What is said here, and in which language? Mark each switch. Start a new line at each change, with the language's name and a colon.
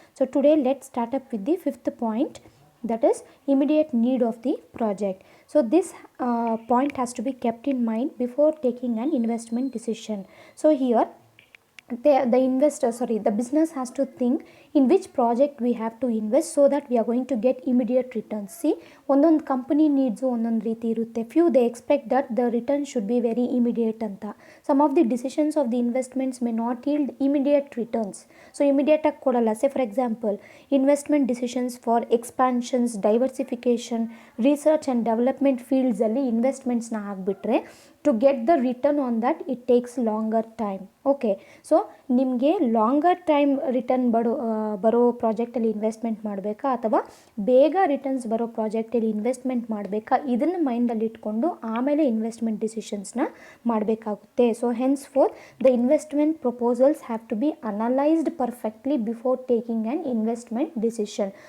English: So today let's start up with the fifth point, that is immediate need of the project. So this point has to be kept in mind before taking an investment decision. So here the business has to think in which project we have to invest so that we are going to get immediate returns.
Kannada: See, ಒಂದೊಂದು company needs ಒಂದೊಂದು ರೀತಿ ಇರುತ್ತೆ.
English: Few they expect that the return should be very immediate ಅಂತ. Some of the decisions of the investments may not yield immediate returns.
Kannada: So immediate ಆಗಿ ಕೊಡಲ್ಲ.
English: Say for example, investment decisions for expansions, diversification, research and development fields
Kannada: ಅಲ್ಲಿ investments ನ ಹಾಕ್ಬಿಟ್ರೆ
English: to get the return on that it takes longer time.
Kannada: Okay, so ನಿಮಗೆ longer time return ಬರೋ ಪ್ರಾಜೆಕ್ಟಲ್ಲಿ investment ಮಾಡಬೇಕಾ ಅಥವಾ ಬೇಗ ರಿಟರ್ನ್ಸ್ ಬರೋ ಪ್ರಾಜೆಕ್ಟಲ್ಲಿ ಇನ್ವೆಸ್ಟ್ಮೆಂಟ್ ಮಾಡಬೇಕಾ, ಇದನ್ನು ಮೈಂಡಲ್ಲಿ ಇಟ್ಕೊಂಡು ಆಮೇಲೆ ಇನ್ವೆಸ್ಟ್ಮೆಂಟ್ ಡಿಸಿಷನ್ಸ್ನ ಮಾಡಬೇಕಾಗುತ್ತೆ.
English: So hence for the investment proposals have to be analysed perfectly before taking an investment decision.